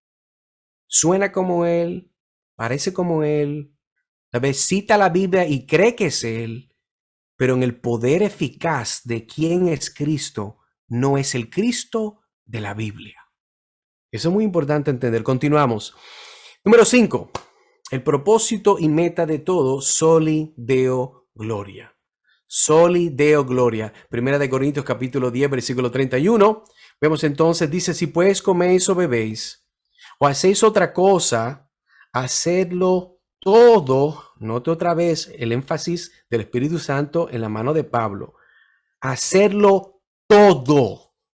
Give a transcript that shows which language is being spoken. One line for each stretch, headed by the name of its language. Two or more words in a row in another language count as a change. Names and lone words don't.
Spanish: Suena como él, parece como él, a veces cita la Biblia y cree que es él, pero en el poder eficaz de quién es Cristo, no es el Cristo de la Biblia. Eso es muy importante entender. Continuamos. Número 5. El propósito y meta de todo,
Latin: soli deo gloria. Soli deo gloria.
Spanish: Primera de Corintios capítulo 10, versículo 31. Vemos entonces, dice, si pues coméis o bebéis, o hacéis otra cosa, hacedlo todo. Note otra vez el énfasis del Espíritu Santo en la mano de Pablo. Hacerlo todo.